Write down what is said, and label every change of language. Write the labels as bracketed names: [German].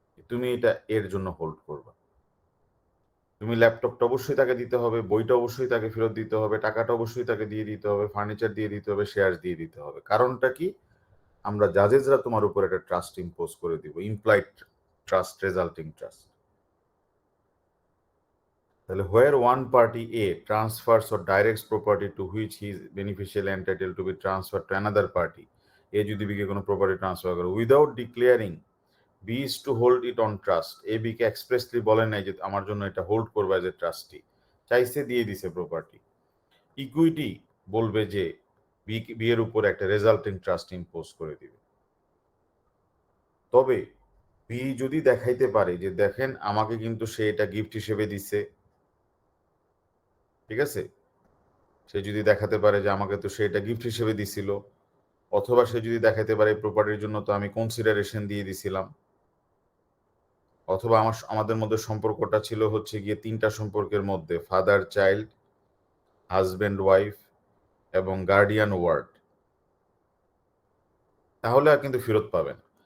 [Bangla] তুমি এটা এর জন্য হোল্ড করবা। তুমি ল্যাপটপটা অবশ্যই তাকে দিতে হবে, বইটা অবশ্যই তাকে ফেরত দিতে হবে, টাকাটা অবশ্যই তাকে দিয়ে দিতে হবে, ফার্নিচার দিয়ে দিতে হবে, শেয়ার দিয়ে দিতে হবে। কারণটা কি? আমরা জাজেসরা তোমার উপর একটা ট্রাস্ট ইম্পোজ করে দিব, ইমপ্লাইড ট্রাস্ট, রেজাল্টিং ট্রাস্ট। তাহলে [English] where one party A transfers or directs property to which he is beneficially entitled to be transferred to another party, [Bangla] A যদি B কে কোনো প্রপার্টি ট্রান্সফার করে [English] without declaring B is to hold it on trust, [Bangla] A B K expressly বলে নাই যে আমার জন্য এটা hold করবে [English] as a trustee, [Bangla] চাইছে দিয়ে দিছে প্রপার্টি। ইকুইটি বলবে যে বি এর উপর একটা রেজাল্টিং ট্রাস্ট ইম্পোজ করে দিবে। তবে বি যদি দেখাইতে পারে যে দেখেন আমাকে কিন্তু সে এটা গিফট হিসেবে দিছে, ঠিক আছে, সে যদি দেখাতে পারে যে আমাকে তো সে এটা গিফট হিসেবে দিছিল, অথবা সে যদি দেখাতে পারে এই প্রপার্টির জন্য তো আমি কনসিডারেশন দিয়ে দিছিলাম, অথবা আমাদের মধ্যে সম্পর্কটা ছিল হচ্ছে গিয়ে তিনটা সম্পর্কের মধ্যে, ফাদার চাইল্ড, হাজব্যান্ড ওয়াইফ এবং গার্ডিয়ান ওয়ার্ড, তাহলে আর কিন্তু ফেরত পাবেন।